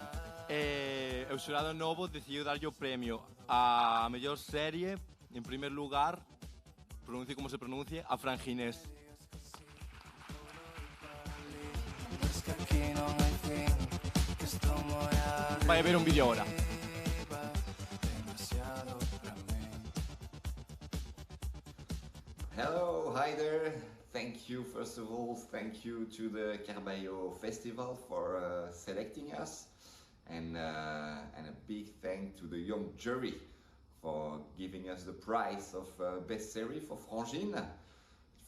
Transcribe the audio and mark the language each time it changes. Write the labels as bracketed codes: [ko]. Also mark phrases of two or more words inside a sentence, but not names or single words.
[gl] o xurado novo decidiu darlle o premio a mellor serie, en primer lugar, pronuncie como se pronuncie, a Fran Ginés. Es que aquí non hai fin, que estou moi arriba, Vai a ver un vídeo ahora. demasiado pra mí. [en] Hello, hi there. Thank you, first of all, thank you to the Carballo Festival for selecting us, and a big thank to the young jury for giving us the prize of best series for Frangine.